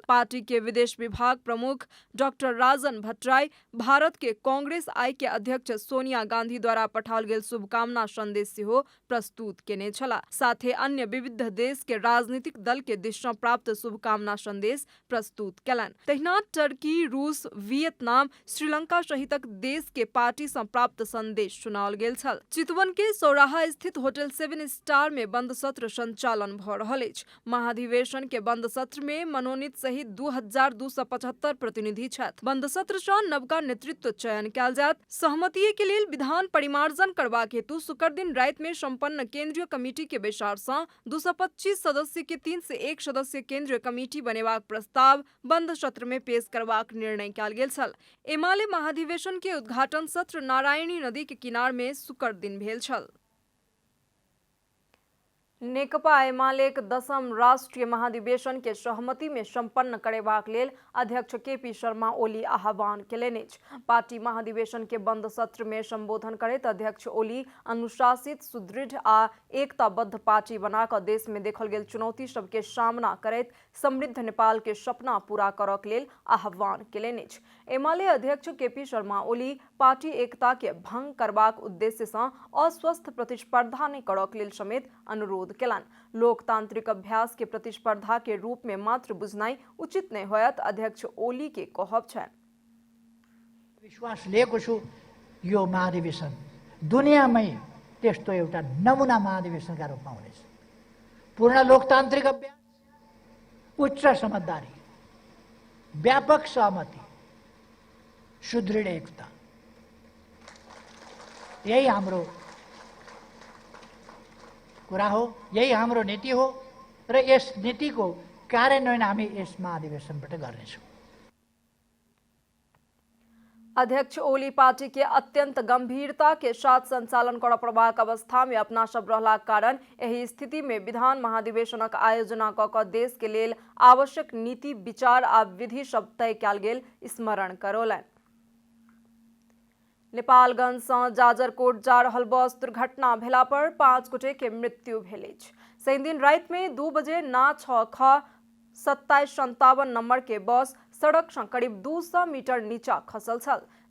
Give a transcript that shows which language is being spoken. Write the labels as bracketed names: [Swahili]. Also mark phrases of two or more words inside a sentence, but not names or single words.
[Maithili] पार्टी के विदेश विभाग प्रमुख डॉक्टर राजन भट्टराई, भारत के कांग्रेस आई के अध्यक्ष सोनिया गांधी द्वारा पठाओल गेल शुभकामना संदेश सेहो प्रस्तुत केने छला। साथे अन्य विविध देश के राजनीतिक दल के दिश से प्राप्त शुभकामना संदेश प्रस्तुत केलनि। तहिना टर्की, रूस, वियतनाम, श्रीलंका सहितक देश के पार्टी से प्राप्त संदेश सुनाओल गेल छल। चितवन के सौराहा स्थित होटल 7 स्टार में बंद सत्र संचालन भ रहल अछि। महाधिवेशन के बंद सत्र में मनोनीत सहित 2275 प्रतिनिधि छथि। बंद सत्र से नवका नेतृत्व चयन कयल जायत। सहमति के लेल विधान परिमार्जन करबाक हेतु शुक्र दिन राति में संपन्न केंद्रीय कमेटी के बैसार से 225 सदस्य के 3 से 1 सदस्य केंद्रीय कमेटी बनेबाक प्रस्ताव बंद सत्र में पेश करबाक निर्णय कयल गेल छल। एमाले महाधिवेशन के उद्घाटन सत्र नारायणी नदी के किनार में शुक्र दिन भेल छल। नेकपा एमाले के 10वीं राष्ट्रीय महाधिवेशन के सहमति में संपन्न करेबाक लेल अध्यक्ष केपी शर्मा ओली आह्वान केलनि अछि। पार्टी महाधिवेशन के बंद सत्र में संबोधन करैत अध्यक्ष ओली अनुशासित, सुदृढ़ आ एकताबद्ध पार्टी बनाकर देश में देखल गेल चुनौती सबके सामना करैत समृद्ध नेपाल के सपना पूरा करक लेल आह्वान केलनि अछि। एमाले अध्यक्ष केपी शर्मा ओली पार्टी एकता के भंग करबाक उद्देश्य से अस्वस्थ प्रतिस्पर्धा नहीं करक लेल समेत अनुरोध केलनि। लोकतांत्रिक अभ्यास के प्रतिस्पर्धा के रूप में मात्र बुझनाई उचित नहीं होयत अध्यक्ष ओली के कहब छन्। [Nepali] विश्वास लिएको छु यो महाधिवेशन दुनियामै त्यस्तो एउटा नमुना महाधिवेशनका रूपमा हुनेछ। पूर्ण लोकतान्त्रिक अभ्यास, उच्च समझदारी, व्यापक सहमति, सुदृढ एकता, यही हाम्रो कुरा हो, यही हाम्रो नीति हो र यस नीतिको कार्यान्वयन हामी यस महाधिवेशनबाट गर्नेछौँ। [Maithili] अध्यक्ष ओली पार्टी के अत्यंत गंभीरता के साथ संचालन कर प्रभाक अवस्था में अपना सब रहला कारण यही स्थिति में विधान महाधिवेशनक आयोजना क देश के लेल आवश्यक नीति, विचार आ विधि सब तय कयल गेल स्मरण करौलनि। नेपालगंज से जाजरकोट जा रहल बस दुर्घटना भेला पर 5 गोटे के मृत्यु भेल अछि। शनि दिन राति में 2 बजे ना 6 ख 2757 नंबर के बस सड़क से करीब 200 मीटर नीचा खसल छल।